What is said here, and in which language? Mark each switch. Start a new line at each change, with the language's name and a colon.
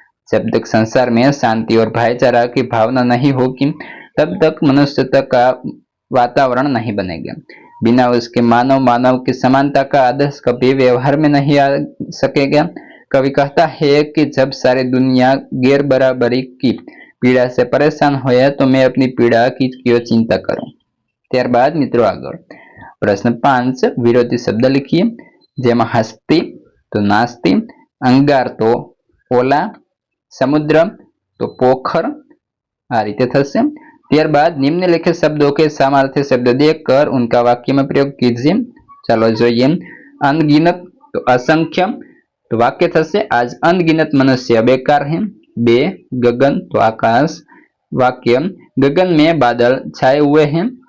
Hindi: जब तक संसार में शांति और भाईचारा की भावना नहीं होगी तब तक मनुष्यता का वातावरण नहीं बनेगा। बिना उसके मानव की समानता का आदर्श कभी व्यवहार में नहीं आ सकेगा। कवि कहता है कि जब सारी दुनिया गैर बराबरी की पीड़ा से परेशान हो तो मैं अपनी पीड़ा की क्यों चिंता करूं।
Gujarati: ત્યારબાદ મિત્રો આગળ પ્રશ્ન 5 વિરોધી શબ્દ લખીએ, જેમાં હસ્તી તો નાસ્તી, અંગાર તો ઓલા, સમુદ્ર તો પોખર, આ રીતે થશે।
Hindi: ત્યારબાદ निम्नलिखित शब्दों के सामर्थ्य शब्द देखकर उनका वाक्य में प्रयोग कीजिए।
Gujarati: चलो જોઈએ।
Hindi: अनगिनत तो असंख्य, तो वाक्य थશે आज अनगिनत मनुष्य बेकार है। 2 गगन तो आकाश, वाक्य गगन में बादल छाए हुए हैं।